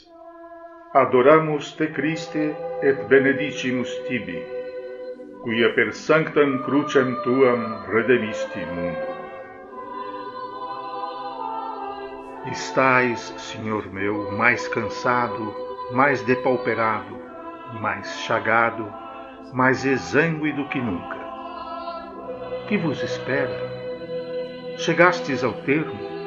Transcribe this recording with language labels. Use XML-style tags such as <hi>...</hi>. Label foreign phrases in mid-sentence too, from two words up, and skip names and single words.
<la>Adoramus te Christe et benedicimus tibi, quia per sanctam crucem tuam redemisti mundo.</la> <pt>Estais, Senhor meu, mais cansado, mais depauperado, mais chagado, mais exangue do que nunca. Que vos espera? Chegastes ao termo?</pt>